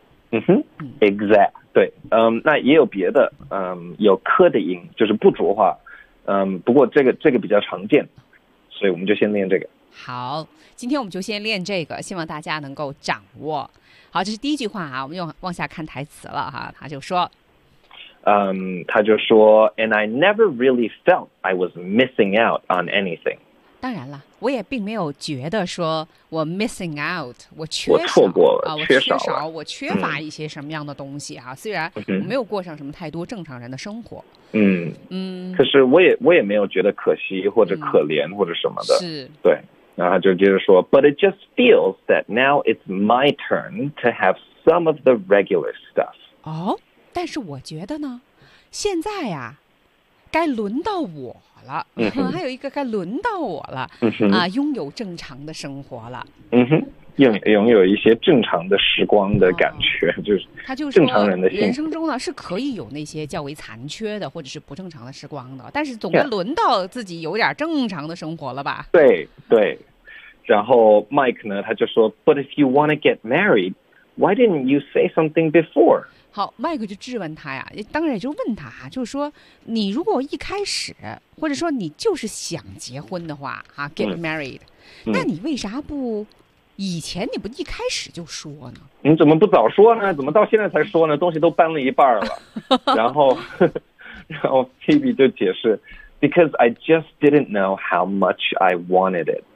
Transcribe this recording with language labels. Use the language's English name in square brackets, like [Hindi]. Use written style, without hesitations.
[Chinese] 嗯哼 ，exact， 对，那也有别的，有科的音，就是不浊化，不过这个比较常见，所以我们就先练这个。好，今天我们就先练这个，希望大家能够掌握。好，这是第一句话啊，我们又往下看台词了哈、啊，他就说。他就说 [English] ，And I never really felt I was missing out on anything。 [Chinese] 当然了，我也并没有觉得说我 missing out， 我缺少，我错过了，我缺少了，我缺乏一些什么样的东西啊？虽然我没有过上什么太多正常人的生活。可是我也没有觉得可惜或者可怜、或者什么的。是，对。然后就接着说 [English] ，But it just feels that now it's my turn to have some of the regular stuff。 [Chinese] 哦。但是我觉得呢，现在呀，该轮到我了，还有一个该轮到我了、啊，拥有正常的生活了，拥有一些正常的时光的感觉，就是他就是正常人的人生中呢是可以有那些较为残缺的或者是不正常的时光的，但是总该轮到自己有点正常的生活了吧？对对，然后 Mike 呢他就说 [English] ，But if you want to get married, why didn't you say something before？ [Chinese] 好，麦克就质问他呀，当然也就问他哈、啊，就是说，你如果一开始，或者说你就是想结婚的话，哈、啊、，get married，、那你为啥不以前你不一开始就说呢？你怎么不早说呢？怎么到现在才说呢？东西都搬了一半了，然后 Phoebe 就解释 ， [English] because I just didn't know how much I wanted it。